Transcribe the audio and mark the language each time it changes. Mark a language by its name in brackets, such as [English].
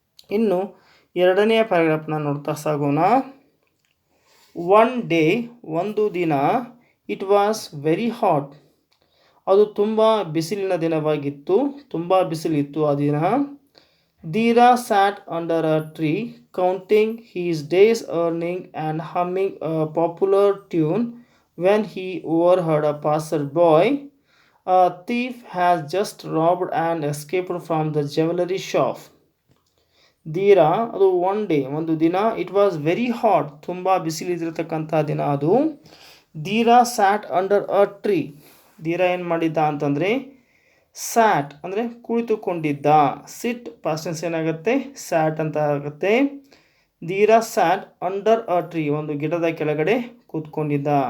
[Kannada] ಇನ್ನು ಎರಡನೆಯ ಪ್ಯಾರಾಗ್ರಾಫ್ನ ನೋಡ್ತಾ ಸಾಗೋಣ. [English] one day, [Kannada] ಒಂದು ದಿನ, [English] it was very hot, [Kannada] ಅದು ತುಂಬ ಬಿಸಿಲಿನ ದಿನವಾಗಿತ್ತು, ತುಂಬ ಬಿಸಿಲಿತ್ತು ಆ ದಿನ. [English] Dheera sat under a tree counting his days earning and humming a popular tune when he overheard a passer by. A thief has just robbed and escaped from the jewelry shop. [Kannada] ಧೀರ, ಅದು [English] one day, [Kannada] ಒಂದು ದಿನ, [English] it was very hot, [Kannada] ತುಂಬ ಬಿಸಿಲಿದ್ದಿರತಕ್ಕಂಥ ದಿನ ಅದು. ಧೀರ [English] sat under a tree, [Kannada] ಧೀರ ಏನು ಮಾಡಿದ್ದ ಅಂತಂದರೆ, sat ಅಂದರೆ ಕುಳಿತುಕೊಂಡಿದ್ದ. [English] sit past tense [Kannada] ಏನಾಗುತ್ತೆ, ಸ್ಯಾಟ್ ಅಂತ ಆಗುತ್ತೆ. ಧೀರ [English] sat under a tree, [Kannada] ಒಂದು ಗಿಡದ ಕೆಳಗಡೆ ಕೂತ್ಕೊಂಡಿದ್ದ.